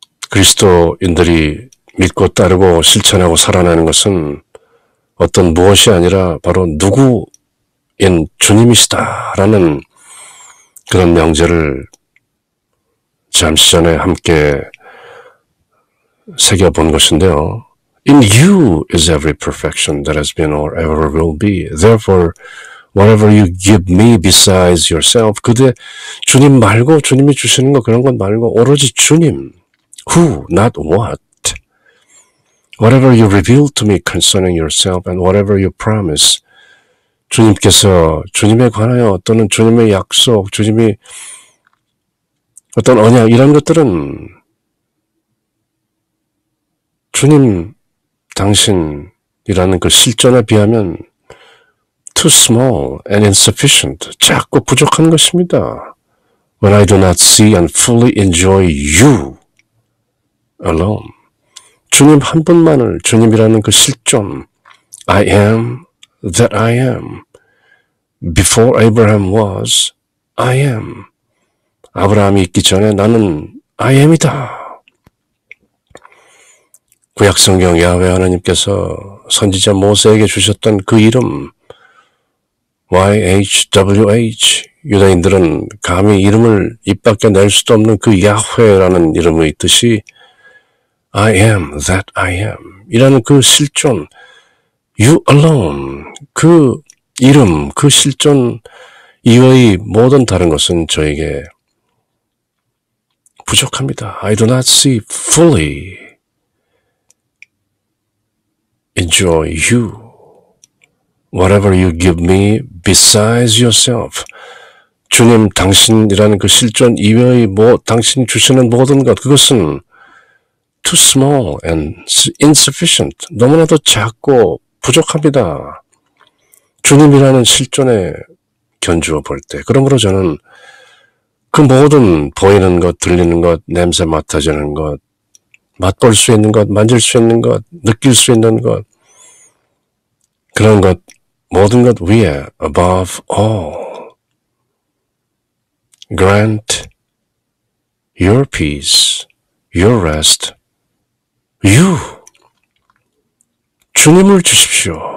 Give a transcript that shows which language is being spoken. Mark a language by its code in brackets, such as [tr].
[ko] 그리스도인들이 믿고 따르고 실천하고 살아내는 것은 어떤 무엇이 아니라 바로 누구인 주님이시다라는 그런 명제를 잠시 전에 함께 새겨본 것인데요. [en] In you is every perfection that has been or ever will be. Therefore, whatever you give me besides yourself. [ko] 그대 주님 말고 주님이 주시는 거 그런 것 말고 오로지 주님. [en] Who, not what. Whatever you reveal to me concerning yourself and whatever you promise. [ko] 주님께서 주님에 관하여 또는 주님의 약속, 주님이 어떤 언약 이런 것들은 주님 당신이라는 그 실존에 비하면 [en] too small and insufficient, [ko] 작고 부족한 것입니다. [en] When I do not see and fully enjoy you alone. [ko] 주님 한 분만을 주님이라는 그 실존 [en] I am that I am. Before Abraham was, I am. [ko] 아브라함이 있기 전에 나는 [en] I am [ko] 이다. 구약성경 야훼 하나님께서 선지자 모세에게 주셨던 그 이름 YHWH 유다인들은 감히 이름을 입 밖에 낼 수도 없는 그 야훼라는 이름의 뜻이 [en] I am that I am [ko] 이라는 그 실존 [en] You alone [ko] 그 이름 그 실존 이외의 모든 다른 것은 저에게 부족합니다. [en] I do not see fully enjoy you. Whatever you give me besides yourself. [ko] 주님 당신이라는 그 실존 이외의 당신이 주시는 모든 것 그것은 [en] too small and insufficient. [ko] 너무나도 작고 부족합니다. 주님이라는 실존에 견주어 볼 때. 그러므로 저는 그 모든 보이는 것, 들리는 것, 냄새 맡아지는 것, 맛볼 수 있는 것, 만질 수 있는 것, 느낄 수 있는 것, 그런 것, 모든 것 위에 [en] above all, grant your peace, your rest, you, [ko] 주님을 주십시오.